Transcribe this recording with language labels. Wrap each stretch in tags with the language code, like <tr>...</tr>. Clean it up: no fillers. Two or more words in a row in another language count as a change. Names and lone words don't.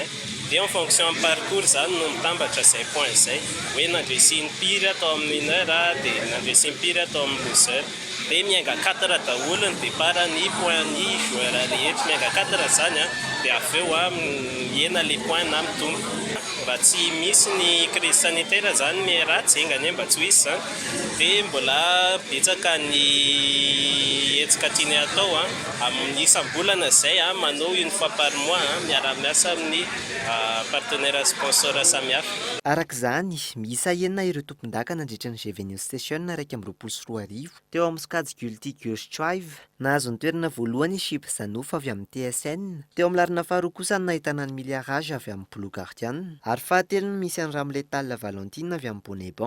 <mg>Dia</mg> <fr>en fonction</fr> <mg>amin'ny parcours zany no mitambatra izay point izay. Hoe nandresy impiry atao amin'ny winner dia nandresy impiry atao amin'ny loser. Dia miainga 4 daholo ny départ ny point-ny joueur rehetra, miainga 4 zany dia avy eo miena</mg> <fr>les points</fr> <mg>na mitombo. Raha tsy misy ny</mg> <fr>crise sanitaire</fr> <mg>zany miaratsy engany mba tsy ho hisy zany dia mbola betsaka ny hetsika tiany atao amin'ny isam-bolana izay manao</mg> <fr>une fois par mois</fr> <mg>miara-miasa amin'ny</mg> <fr>partenaire sponsor</fr> <mg>samihafa. Arak'izany, miisa enina ireo tompon-daka nandritra ny Revenue Station 224 teo amin'ny Skadi Gulti Gurstrive, nahazo ny toerana voalohany Ship Zanouf avy amin'ny TSN, teo amin'ny larina faharoa kosa no nahitana ny Miliarage avy amin'ny Blue Guardian, ary fahatelo no misy any Ramletal Valentine avy amin'ny Bonneban.</mg>